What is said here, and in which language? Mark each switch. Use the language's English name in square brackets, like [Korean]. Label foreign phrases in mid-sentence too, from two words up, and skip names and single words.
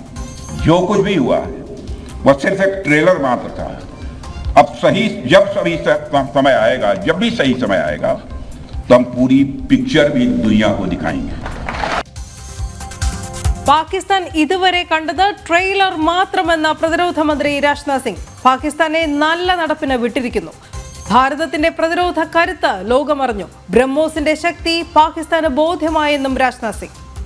[Hindi] जो कुछ भी हुआ है वह सिर्फ एक ट्रेलर मात्र था। अब जब समय आएगा, जब भी सही समय आएगा तो हम पूरी पिक्चर भी दुनिया को दिखाएंगे. [Malayalam] പാകിസ്ഥാൻ ഇതുവരെ കണ്ടത് ട്രെയിലർ മാത്രമെന്ന പ്രതിരോധ മന്ത്രി രാജ്നാഥ് സിംഗ് പാകിസ്ഥാനെ നല്ല നടപ്പിന് വിട്ടിരിക്കുന്നു. ഭാരതത്തിന്റെ പ്രതിരോധ കരുത്ത് ലോകമറിഞ്ഞു. ബ്രഹ്മോസിന്റെ ശക്തി പാകിസ്ഥാന് ബോധ്യമായെന്നും രാജ്നാഥ് സിംഗ്.